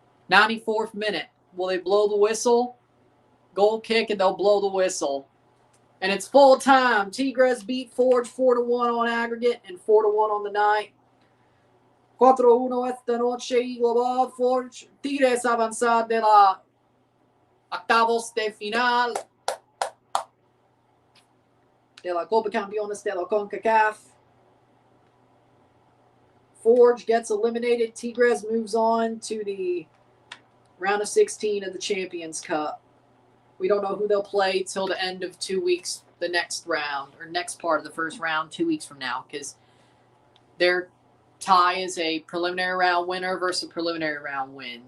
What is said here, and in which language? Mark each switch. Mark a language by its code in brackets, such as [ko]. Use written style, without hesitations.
[en] '94th minute. Will they blow the whistle? Goal kick and they'll blow the whistle. And it's full time. Tigres beat Forge 4-1 on aggregate and 4-1 on the night. [es] 4-1 esta noche y global. Forge. Tigres avanzar de la octavos de final de la Copa Campeones de la CONCACAF. [en] Forge gets eliminated. Tigres moves on to the round of 16 of the Champions Cup. We don't know who they'll play till the end of 2 weeks, the next round, or next part of the first round 2 weeks from now, because their tie is a preliminary round winner versus a preliminary round win.